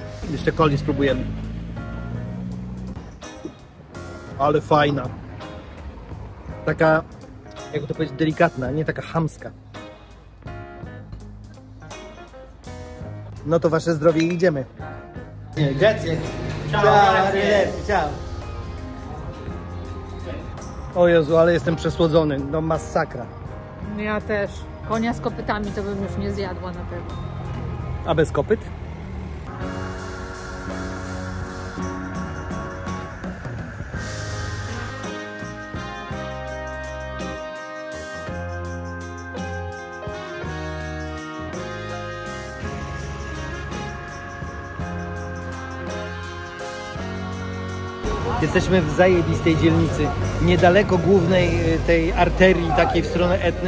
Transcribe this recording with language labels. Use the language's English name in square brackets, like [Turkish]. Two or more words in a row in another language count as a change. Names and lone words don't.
[Polish] Jeszcze coli spróbujemy. Ale fajna. Taka, jakby to powiedzieć, delikatna, nie taka chamska. No to wasze zdrowie i idziemy. [Italian] Grazie. Ciao, ciao. [Polish] O Jezu, ale jestem przesłodzony. No masakra. Ja też. Konia z kopytami to bym już nie zjadła na pewno. A bez kopyt? Jesteśmy w zajebistej dzielnicy, niedaleko głównej tej arterii takiej w stronę Etny.